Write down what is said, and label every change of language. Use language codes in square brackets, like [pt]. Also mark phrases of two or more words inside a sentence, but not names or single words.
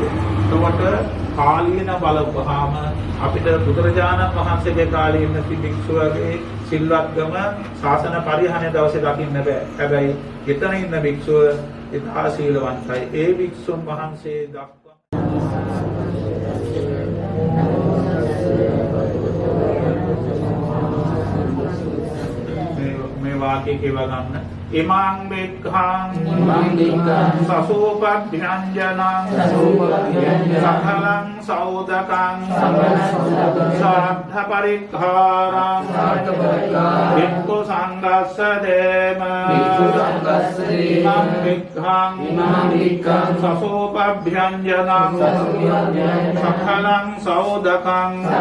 [si] එතකොට කාලීන බලපහාම අපිට බුදුරජාණන් වහන්සේගේ කාලේ ඉන්න භික්ෂුවගේ සිල්වත්කම ශාසන පරිහරණය දවසේ දකින්න බෑ. හැබැයි එතන ඉන්න භික්ෂුව ඉතා සීලවන්තයි. ඒ භික්ෂුන් වහන්සේ දක්වා මේ වාක්‍යය කියව ගන්න. [pi] ඉමං බික්ඛං සසෝපභ්‍යංජනං සකලං සෞදකං සාද්ධ පරික්ඛාරං වික්ඛු සංඝස්ස දේම ඉමං බික්ඛං සසෝපභ්‍යංජනං සකලං සෞදකං